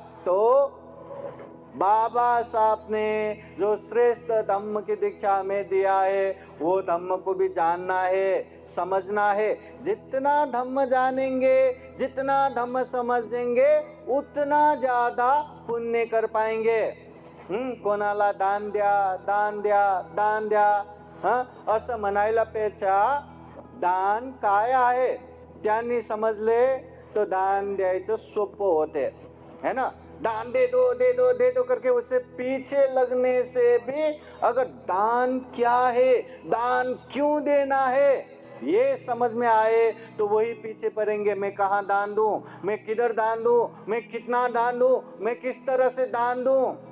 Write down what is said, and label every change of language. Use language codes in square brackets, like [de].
[hi] तो बाबा साहब ने जो श्रेष्ठ धम्म की दीक्षा हमें दिया है, वो धम्म को भी जानना है, समझना है। जितना धम्म जानेंगे, जितना धम्म समझेंगे, उतना ज़्यादा पुण्य कर पाएंगे। [mr] कोणाला दान द्या, दान द्या, दान द्या, असं म्हणायलापेक्षा दान काय आहे त्यांनी समजले तो दान द्यायचं सोपं होते, [hi] है ना। दान दे दो दे दो दे दो करके उससे पीछे लगने से भी अगर दान क्या है, दान क्यों देना है, ये समझ में आए तो वही पीछे पड़ेंगे। मैं कहाँ दान दूं, मैं किधर दान दूं, मैं कितना दान दूं, मैं किस तरह से दान दूं।